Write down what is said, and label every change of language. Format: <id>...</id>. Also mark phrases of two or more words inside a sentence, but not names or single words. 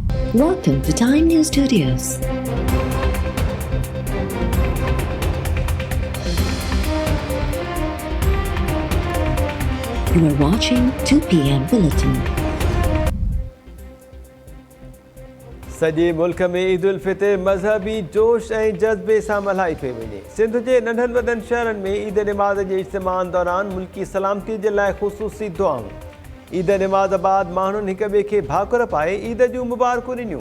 <en>Welcome to Time News Studios. You are watching 2 p.m. Bulletin.</en> <sd>सॼे मुल्क में ईद उल फितर मज़हबी जोश ऐं जज़्बे सां मल्हाई पई वञे। सिंध जे नंढनि वॾनि शहरनि में ईद निमाज़ जे इज्तिमाअनि दौरान मुल्की सलामती जे लाइ ख़ुसूसी दुआऊं। ईद निमाज़ बाद माण्हुनि हिक ॿिए खे भाकुर पाए ईद जूं मुबारकूं ॾिनियूं।</sd>